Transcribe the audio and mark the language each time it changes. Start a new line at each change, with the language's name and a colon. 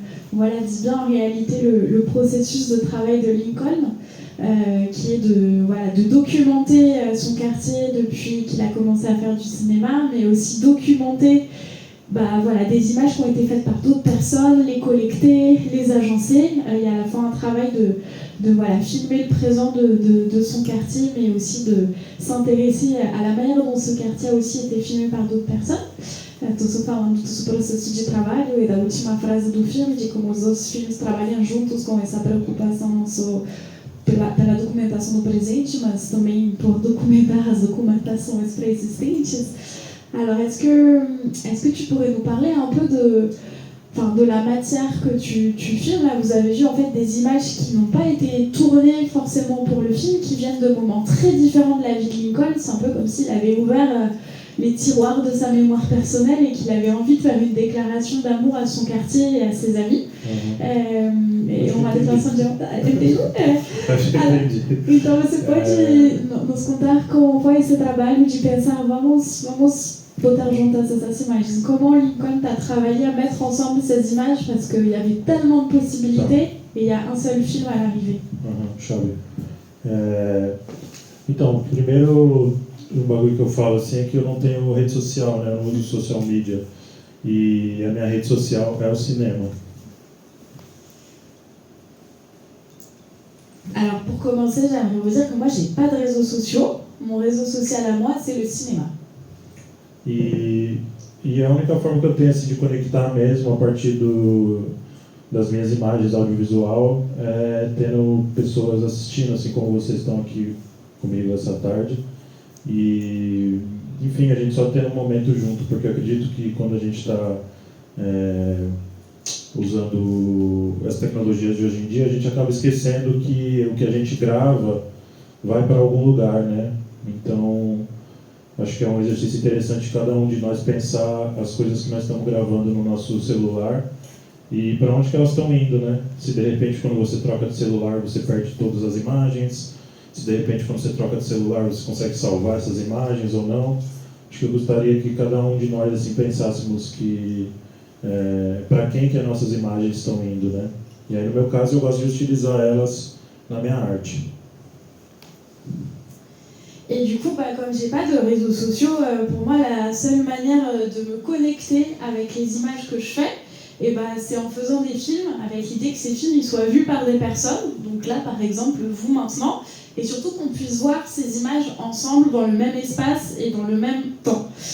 French: Dit bien en réalité le processus de travail de Lincoln, qui est de documenter son quartier depuis qu'il a commencé à faire du cinéma, mais aussi documenter des images qui ont été faites par d'autres personnes, les collecter, les agencer. Il y a à la fois un travail de filmer le présent de son quartier, mais aussi de s'intéresser à la manière dont ce quartier a aussi été filmé par d'autres personnes.
Portuguese: Estou falando do processo de trabalho e da última frase do filme, de como os dois filmes trabalham juntos com essa preocupação não só pela documentação do presente, mas também por documentar as documentações pré-existentes.
French: Alors, est-ce que tu pourrais nous parler un peu de la matière que tu filmes? Là, vous avez vu en fait des images qui n'ont pas été tournées forcément pour le film, qui viennent de moments très différents de la vie de Lincoln. C'est un peu comme s'il avait ouvert les tiroirs de sa mémoire personnelle et qu'il avait envie de faire une déclaration d'amour à son quartier et à ses amis.
Portuguese: E uma declaração de amor. Entendi? Então você pode nos contar como foi esse trabalho de pensar, vamos botar juntas essas imagens.
French: Comment Lincoln a travaillé à mettre ensemble ces images, parce qu'il y avait tellement de possibilités et il y a un seul film à l'arrivée.
Portuguese: Chave. Então, primeiro, um bagulho que eu falo assim é que eu não tenho rede social, né? Eu não uso social media. E a minha rede social é o cinema.
French: Alors, pour commencer, j'aimerais vous dire que moi, j'ai pas de réseaux sociaux. Mon réseau social à moi, c'est le cinéma.
Portuguese: E a única forma que eu tenho assim, de conectar mesmo a partir das minhas imagens audiovisual é tendo pessoas assistindo, assim como vocês estão aqui comigo essa tarde. E, enfim, a gente só tem um momento junto, porque eu acredito que quando a gente está usando as tecnologias de hoje em dia, a gente acaba esquecendo que o que a gente grava vai para algum lugar, né? Então, acho que é um exercício interessante cada um de nós pensar as coisas que nós estamos gravando no nosso celular e para onde que elas estão indo, né? Se de repente quando você troca de celular você perde todas as imagens, se de repente quando você troca de celular você consegue salvar essas imagens ou não. Acho que eu gostaria que cada um de nós assim pensássemos que para quem que as nossas imagens estão indo, né? E aí no meu caso eu gosto de utilizar elas na minha arte.
French: Et du coup, comme j'ai pas de réseaux sociaux, pour moi la seule manière de me connecter avec les images que je fais, c'est en faisant des films avec l'idée que ces films ils soient vus par des personnes. Donc là, par exemple, vous maintenant, et surtout qu'on puisse voir ces images ensemble dans le même espace et dans le même temps.